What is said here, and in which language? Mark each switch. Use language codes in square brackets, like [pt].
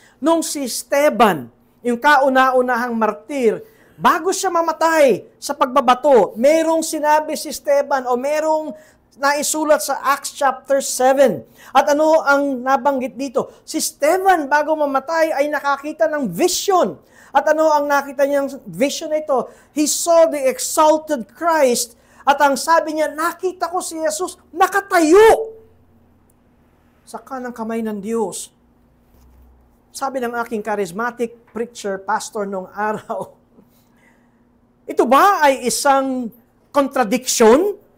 [tl] Nung si Esteban, yung kauna-unahang martir, bago siya mamatay sa pagbabato, merong sinabi si Esteban o merong naisulat sa Acts chapter 7. At ano ang nabanggit dito? Si Esteban bago mamatay ay nakakita ng vision. At ano ang nakita niyang vision na ito? [en] He saw the exalted Christ. [tl] At ang sabi niya, nakita ko si Jesus nakatayo sa kanang kamay ng Diyos. Sabi ng aking charismatic preacher, pastor nung araw, ito ba ay isang contradiction?